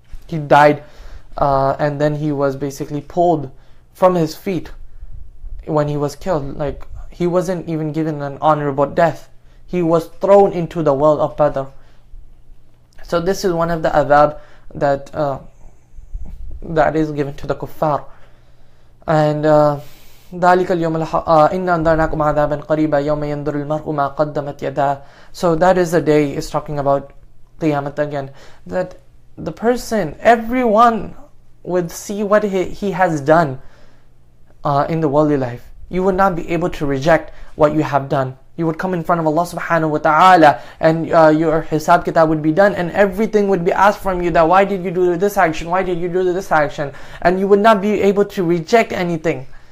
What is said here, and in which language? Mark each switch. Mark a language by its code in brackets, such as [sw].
[en] He died, and then he was basically pulled from his feet when he was killed. Like, he wasn't even given an honorable death. He was thrown into the well of Badr. So this is one of the adab that is given to the kuffar. [ar] And ذلك اليوم إنا أنذرناكم عذابا قريبا يوم ينظر المرء ما قدمت يداه. [en] So that is the day is talking about Qiyamah again, that the person, everyone would see what he has done in the worldly life. You would not be able to reject what you have done. You would come in front of Allah subhanahu wa ta'ala, and your hisab kitab would be done, and everything would be asked from you, that why did you do this action, why did you do this action, and you would not be able to reject anything.